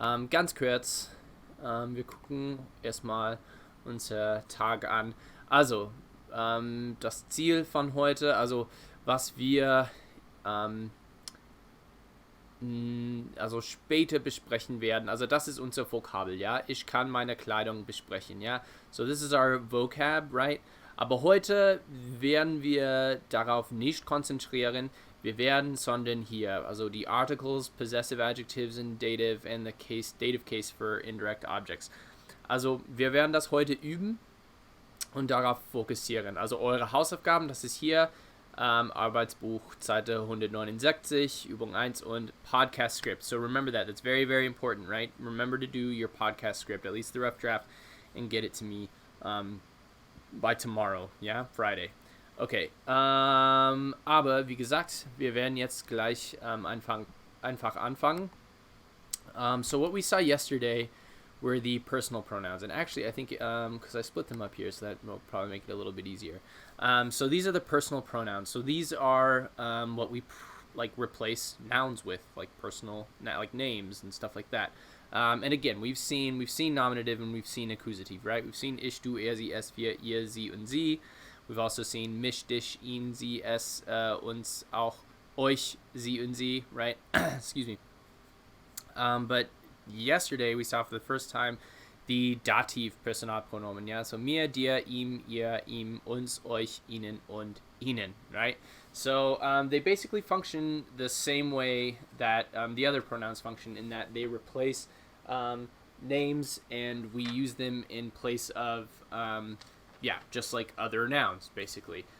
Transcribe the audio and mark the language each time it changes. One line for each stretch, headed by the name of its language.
German: Ganz kurz, wir gucken erstmal unser Tag an. Also, das Ziel von heute, also was wir später besprechen werden, also das ist unser Vokabel, ja. Ich kann meine Kleidung besprechen, ja.
English: So, this is our vocab, right?
German: Aber heute werden wir darauf nicht konzentrieren. Wir werden, sondern hier, also die
English: Articles, Possessive Adjectives in Dative and the Dative Case for Indirect Objects.
German: Also wir werden das heute üben und darauf fokussieren. Also eure Hausaufgaben, das ist hier Arbeitsbuch, Seite 169, Übung 1 und Podcast Script.
English: So remember that, that's very, very important, right? Remember to do your podcast script, at least the rough draft, and get it to me by tomorrow, yeah, Friday.
German: Okay, aber wie gesagt, wir werden jetzt gleich einfach anfangen.
English: So what we saw yesterday were the personal pronouns, and actually I think because I split them up here, so that will probably make it a little bit easier. So these are the personal pronouns. So these are what we replace nouns with, like personal, like names and stuff like that. And again, we've seen nominative and we've seen accusative, right? We've seen
German: ich, du, er, sie, es, wir, ihr, sie und sie.
English: We've also seen
German: mich, dich, ihn, sie, es, uns, auch, euch, sie und sie,
English: right? Excuse me. But yesterday we saw for the first time the Dativ Personalpronomen, yeah?
German: So mir, dir, ihm, ihr, ihm, uns, euch, ihnen und ihnen, right?
English: So they basically function the same way that the other pronouns function, in that they replace names and we use them in place of, just like other nouns, basically.